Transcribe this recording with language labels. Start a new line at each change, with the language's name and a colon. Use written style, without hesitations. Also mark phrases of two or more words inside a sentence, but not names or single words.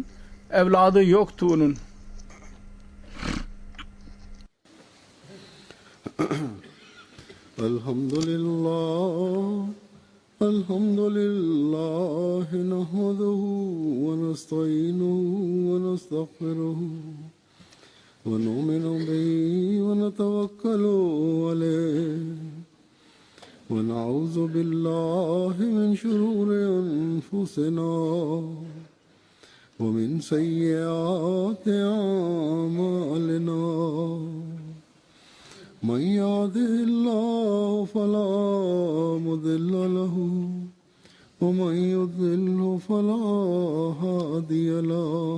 Turkish: Evladı yoktu onun. Elhamdülillah. Elhamdülillah.
Arabic: نحمده ونستعينه ونستغفره. ونؤمن به ونتوكل عليه ونعوذ بالله من شرور أنفسنا ومن سيئات أعمالنا من يهده الله فلا مضل له ومن يضلل فلا هادي له